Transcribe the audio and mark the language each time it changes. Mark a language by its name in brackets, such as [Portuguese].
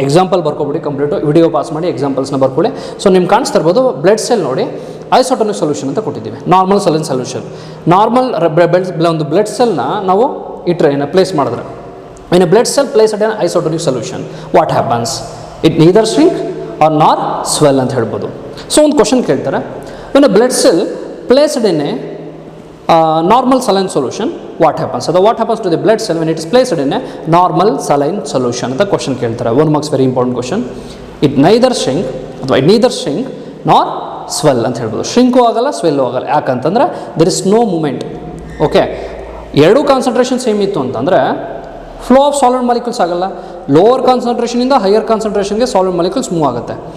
[Kannada] Example ಬರ್ಕೊಬಿಡಿ, complete video pause ಮಾಡಿ ಎಕ್ಸಾಂಪಲ್ಸ್ನ ಬರ್ಕೊಳ್ಳಿ. So ನಿಮ್ಗೆ ಕಾಣಿಸ್ತಾ ಇರ್ಬೋದು ಬ್ಲಡ್ ಸೆಲ್ ನೋಡಿ ಐಸೋಟೋನಿಕ್ ಸೊಲ್ಯೂಷನ್ ಅಂತ ಕೊಟ್ಟಿದ್ದೀವಿ. [English] normal saline solution, [Kannada] ನಾರ್ಮಲ್ ಒಂದು ಬ್ಲಡ್ ಸೆಲ್ನ ನಾವು ಇಟ್ಟರೆ [English] place ಮಾಡಿದ್ರೆ in a blood cell place at an isotonic solution what happens, it neither shrink or nor swell [Kannada] ಅಂತ ಹೇಳ್ಬೋದು. ಸೊ ಒಂದು ಕ್ವಶನ್ ಕೇಳ್ತಾರೆ, [English] when a blood cell placed in a normal saline solution what happens, so what happens to the blood cell when it is placed in a normal saline solution [Kannada] ಅಂತ question ಕೇಳ್ತಾರೆ. [English] 1 marks very important question. It neither shrink nor swell [Kannada] ಅಂತ ಹೇಳ್ಬೋದು. ಶ್ರಿಂಕು ಆಗಲ್ಲ, ಸ್ವೆಲ್ಲು ಆಗಲ್ಲ. ಯಾಕಂತಂದ್ರೆ [English] There is no movement. [Kannada] Okay, ಎರಡೂ concentration same ಇತ್ತು ಅಂತಂದರೆ [English] flow of solid molecules [Kannada] ಆಗಲ್ಲ. Lower ಕಾನ್ಸಂಟ್ರೇಷನಿಂದ higher ಕಾನ್ಸಂಟ್ರೇಷನ್ಗೆ solid molecules move ಆಗುತ್ತೆ.